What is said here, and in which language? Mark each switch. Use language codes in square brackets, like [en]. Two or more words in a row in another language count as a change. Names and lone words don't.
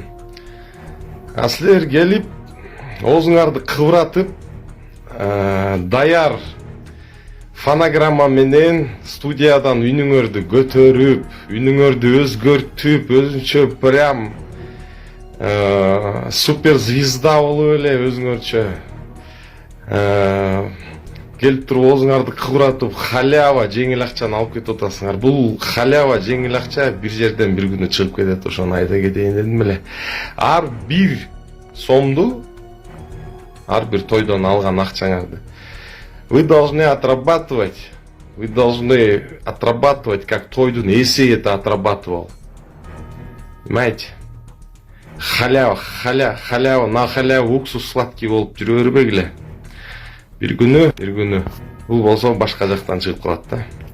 [ky] А силер келип оозуңарды кыбыратып, даяр фонограмма менен студиядан үнүңөрдү көтөрүп, үнүңөрдү өзгөртүп, өзүнчө [ru] прям супер звезда [ky] болуп эле өзүңөрчө келип туруп оозуңарды кыбыратып халява жеңил акчаны алып кетип атасыңар. Бул халява жеңил акча бир жерден бир күнү чыгып кетет. Ошону айта кетейин дедим эле. Ар бир сомду, ар бир тойдон алган акчаңарды [ru] вы должны отрабатывать. Вы должны отрабатывать, как [ky] тойдун эси [ru] это отрабатывал. Понимаете? Халява, на халяву уксус сладкий [ky] болуп жүрө бербегиле. бир күнү, бул болсо башка жактан чыгып калат да.